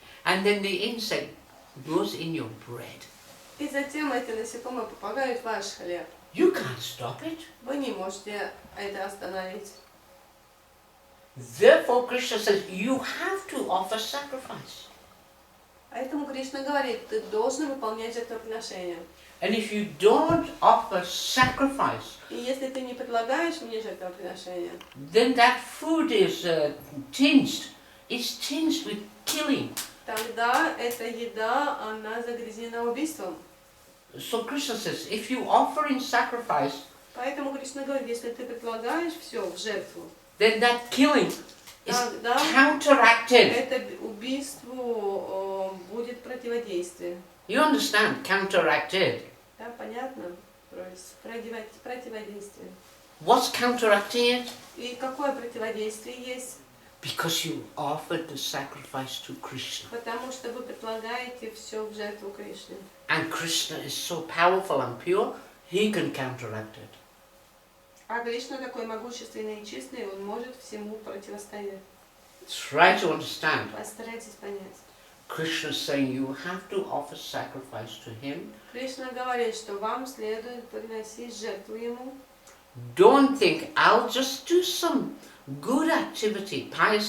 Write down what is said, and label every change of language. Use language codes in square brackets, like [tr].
[en] And then the insect goes in your bread. [ru] И затем эти насекомые попадают в ваш хлеб. [en] You can't stop it. [ru] Вы не можете это остановить. [en] Therefore, Krishna says you have to offer sacrifice. [ru] Поэтому Кришна говорит, ты должен выполнять жертвоприношение. [en] And if you don't offer sacrifice, [ru] И если ты не предлагаешь мне жертвоприношение, [en] then that food is tinged. It's tinged with killing. [ru] тогда эта еда, она загрязнена убийством. [en] So Krishna says, if you offer in sacrifice, [ru] Поэтому Кришна говорит, если ты предлагаешь все в жертву, [en] then that killing is [ru] тогда [en] counteracted. [ru] это убийству будет противодействие. [en] You understand? Counteracted. [ru] Да, понятно? То есть противодействие. [en] What's counteracting it? [ru] И какое противодействие есть? [en] Because you offered the sacrifice to Krishna. [ru] Потому что вы предлагаете все в жертву Кришне. [en] And Krishna is so powerful and pure, he can counteract it. [ru] А Кришна такой могущественный и чистый, он может всему противостоять. [en] Try to understand. [ru] Постарайтесь понять. [en] Krishna is saying you have to offer sacrifice to him. [ru] Кришна говорит, что вам следует приносить жертву ему. [en] Don't think, I'll just do some good activity, pious